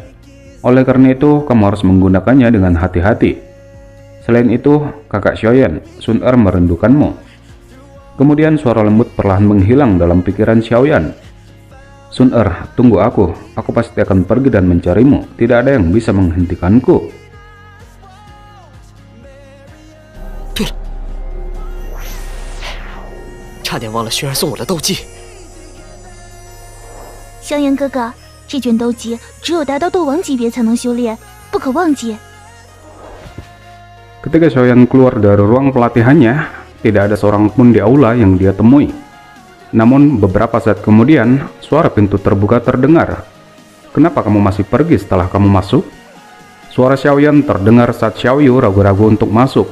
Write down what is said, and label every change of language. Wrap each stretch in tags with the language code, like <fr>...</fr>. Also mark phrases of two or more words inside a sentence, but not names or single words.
<id>Oleh karena itu, kamu harus menggunakannya dengan hati-hati. Selain itu, kakak Xiaoyan, Sun Er merindukanmu. Kemudian suara lembut perlahan menghilang dalam pikiran Xiaoyan. Sun Er, tunggu aku pasti akan pergi dan mencarimu, tidak ada yang bisa menghentikanku.</id> <zh>对了，差点忘了薰儿送我的斗技。萧炎哥哥，这卷斗技只有达到斗王级别才能修炼，不可忘记。</zh> <id>Ketika Xiaoyan keluar dari ruang pelatihannya, tidak ada seorang pun di aula yang dia temui. Namun beberapa saat kemudian, suara pintu terbuka terdengar. Kenapa kamu masih pergi setelah kamu masuk? Suara Xiaoyan terdengar saat Xiaoyu ragu-ragu untuk masuk.</id>